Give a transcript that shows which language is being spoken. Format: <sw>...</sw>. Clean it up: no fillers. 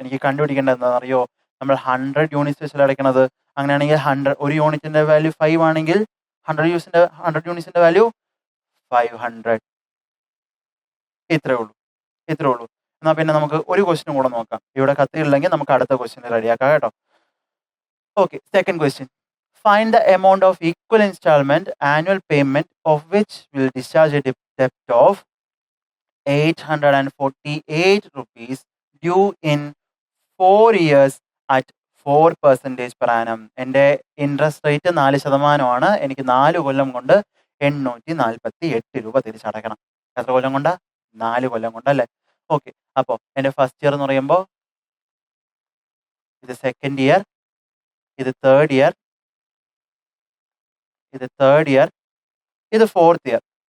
<ml>എനിക്ക് കണ്ടുപിടിക്കേണ്ടത് എന്താണെന്ന് അറിയോ? നമ്മൾ 100 യൂണിറ്റ്സ് വെച്ചാൽ അടയ്ക്കണത്. അങ്ങനെയാണെങ്കിൽ ഒരു യൂണിറ്റിന്റെ വാല്യൂ 5 ആണെങ്കിൽ 100 യൂണിറ്റ്സിന്റെ വാല്യൂ 500. ഇത്രേ ഉള്ളൂ. എന്നാ പിന്നെ നമുക്ക് ഒരു ക്വസ്റ്റ്യൻ കൂടെ നോക്കാം. ഇവിടെ കത്തിയില്ലെങ്കിൽ നമുക്ക് അടുത്ത ക്വസ്റ്റ്യൻ റെഡിയാക്കാം കേട്ടോ. Okay, second question.</ml> <en>Find the amount of equal installment annual payment of which will discharge a debt of 848 rupees due in 4 years at 4% per annum.</en> <ml>എൻ്റെ ഇൻട്രസ്റ്റ് റേറ്റ് 4%. എനിക്ക് 4 കൊല്ലം കൊണ്ട് 848 രൂപ തിരിച്ചടയ്ക്കണം. എത്ര കൊല്ലം കൊണ്ടാ? 4 കൊല്ലം കൊണ്ടല്ലേ. ഓക്കെ, അപ്പോൾ എൻ്റെ ഫസ്റ്റ് ഇയർ എന്ന് പറയുമ്പോൾ ഇത് സെക്കൻഡ് ഇയർ, ഇത് തേർഡ് ഇയർ, ഇത് ഫോർത്ത് ഇയർ.</ml>